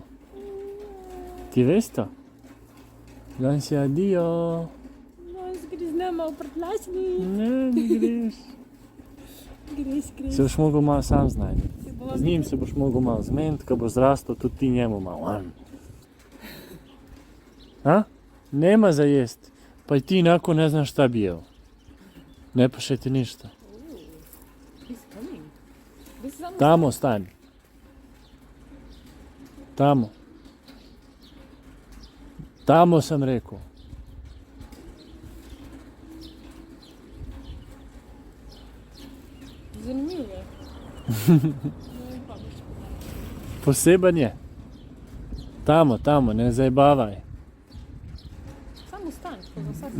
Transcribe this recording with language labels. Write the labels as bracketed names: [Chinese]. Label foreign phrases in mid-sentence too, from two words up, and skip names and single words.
[Slovenian] Ti veš to? Danes je adijo. No, zgri z nama v prtlačni. Ne greš. Greš. Se boš mogel malo sam znajti. Z njim se boš mogel malo zmeniti, ko bo zrastel, tudi ti njemu malo. A? [Croatian] Nema za jest. Pa i ti inako ne znaš šta bi jeo. Ne paše ti ništa. [English] He's coming. This is almost [Croatian] Tamo stani. Tamo. Tamo sam rekao. [Slovenian] zanimivo je. Poseben je. [Croatian] Tamo, ne zajebavaj. [Slovenian] Samo stani, ko za vsak.